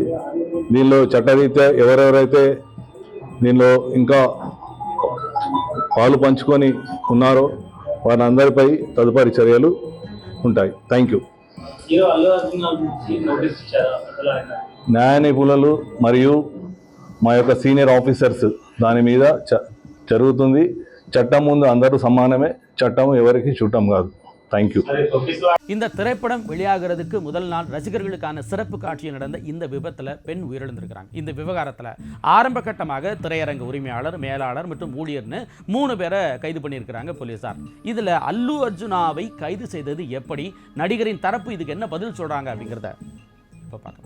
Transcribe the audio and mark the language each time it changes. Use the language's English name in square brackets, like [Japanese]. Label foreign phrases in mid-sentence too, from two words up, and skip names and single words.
[Telugu] దీనిలో చట్టరీత్యా ఎవరెవరైతే దీనిలో ఇంకా పాలు పంచుకొని ఉన్నారో వారందరిపై తదుపరి చర్యలు ఉంటాయి. [English] thank you. [Telugu] న్యాయ నిపుణులు మరియు మా యొక్క [English] senior officers [Telugu] దాని మీద జరుగుతుంది. చట్టం ముందు అందరూ సమానమే. చట్టం ఎవరికి చుట్టం కాదు. [English] thank you. [Tamil] இந்த திரைப்படம் வெளியாகிறதுக்கு முதல் நாள் ரசிகர்களுக்கான சிறப்பு காட்சி நடந்த இந்த விபத்தில் பெண் உயிரிழந்திருக்கிறாங்க. இந்த விவகாரத்தில் ஆரம்ப கட்டமாக திரையரங்கு உரிமையாளர், மேலாளர் மற்றும் ஊழியர்னு 3 பேரை கைது பண்ணியிருக்கிறாங்க போலீசார். இதில் அல்லு அர்ஜுனாவை கைது செய்தது எப்படி, நடிகரின் தரப்பு இதுக்கு என்ன பதில் சொல்றாங்க அப்படிங்கிறத இப்போ பார்க்கலாம்.